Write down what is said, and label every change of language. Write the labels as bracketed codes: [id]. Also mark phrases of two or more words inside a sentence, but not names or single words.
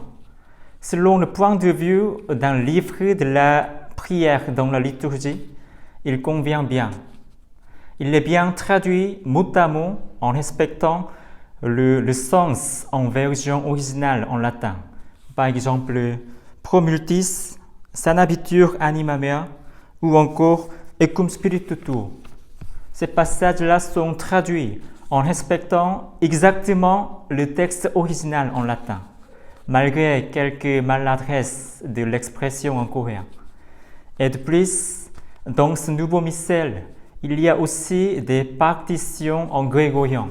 [fr] Selon le point de vue d'un livre de la prière dans la liturgie, il convient bien. Il est bien traduit mot à mot en respectant le sens en version originale en latin. Par exemple, [la] Pro multis, sanabitur anima mea [fr] ou encore [la] Ecum spiritu tuo. [fr] Ces passages-là sont traduits en respectant exactement le texte original en latin, malgré quelques maladresses de l'expression en coréen. Et de plus, dans ce nouveau missel, il y a aussi des partitions en grégorien.